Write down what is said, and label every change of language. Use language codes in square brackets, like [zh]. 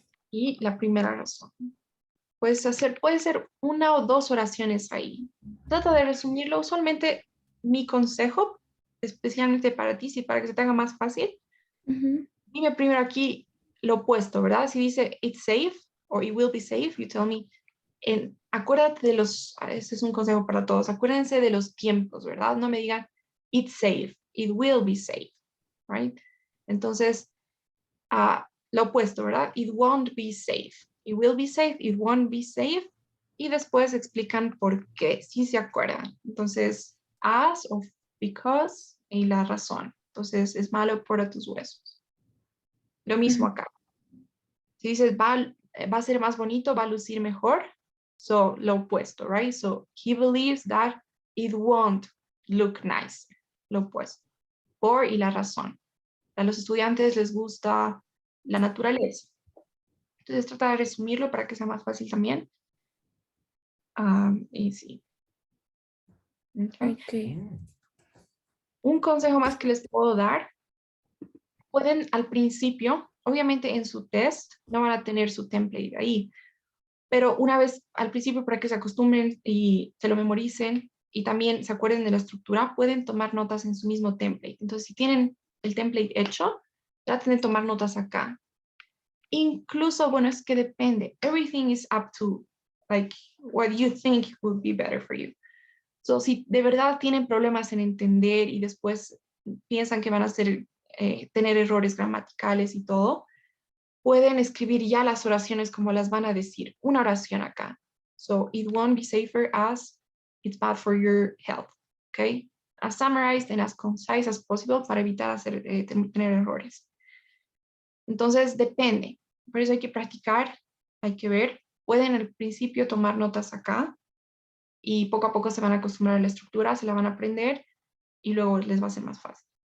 [es] Y la primera razón. Puede ser una o dos oraciones ahí. Trata de resumirlo. Usualmente mi consejo, especialmente para ti, si para que se te haga más fácil, Ujú. dime primero aquí lo opuesto, ¿verdad? Si dice [en] it's safe o it will be safe, you tell me. [es] Acuérdate de este es un consejo para todos, acuérdense de los tiempos, ¿verdad? No me digan [en] it's safe, it will be safe, right? [es] Entonces, lo opuesto, ¿verdad? [en] It won't be safe. It will be safe, it won't be safe. [es] Y después explican por qué, si se acuerdan. Entonces, as o because y la razón. Entonces, es malo para tus huesos. Lo mismo Ujú. acá. Si dices va a ser más bonito, va a lucir mejor, so lo opuesto, [en] right? So he believes that it won't look nice. [es] Lo opuesto. Por y la razón. A los estudiantes les gusta la naturaleza. Entonces trata de resumirlo para que sea más fácil también. Y sí. Okay. Ok. Un consejo más que les puedo dar. Pueden al principio, obviamente en su test, no van a tener su template ahí, pero una vez al principio para que se acostumbren y se lo memoricen y también se acuerden de la estructura, pueden tomar notas en su mismo template. Entonces, si tienen el template hecho, traten de tomar notas acá. Incluso, bueno, es que depende. [en] Everything is up to like what you think would be better for you. [es] So, si de verdad tienen problemas en entender y después piensan que van a tener errores gramaticales y todo, pueden escribir ya las oraciones como las van a decir. Una oración acá. [en] So, it won't be safer as it's bad for your health. Okay? As summarized and as concise as possible [es] para evitar tener errores. Entonces, depende. Por eso hay que practicar, hay que ver. Pueden al principio tomar notas acá y poco a poco se van a acostumbrar a la estructura, se la van a aprender y luego les va a ser más fácil.